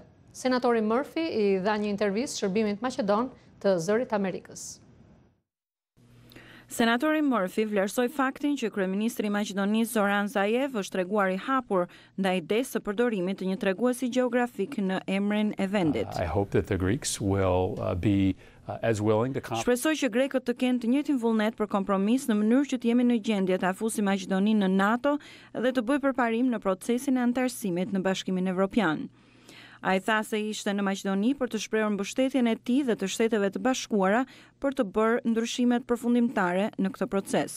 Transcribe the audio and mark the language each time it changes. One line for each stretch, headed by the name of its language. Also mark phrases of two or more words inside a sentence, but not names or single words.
Albanian: Senatori Murphy i dha një intervistë shërbimit maqedon të Zërit Amerikës. Senatori Murphy vlerësoi faktin që kryeministri i Maqedonisë Zoran Zaev është treguar i hapur ndaj idesë së përdorimit të një treguesi gjeografik në emrin e vendit.
English: I hope that the Greeks will be as willing to
Albanian: Shpresoj që grekët të kenë të njëjtin vullnet për kompromis në mënyrë që të jemi në gjendje të afusi Maqedoninë në NATO dhe të bëjë përparim në procesin e anëtarësimit në Bashkimin Evropian. Ai tha se ishte në Maqedoni për të shprehur mbështetjen e tij dhe të Shteteve të Bashkuara për të bërë ndryshimet përfundimtare në këtë proces.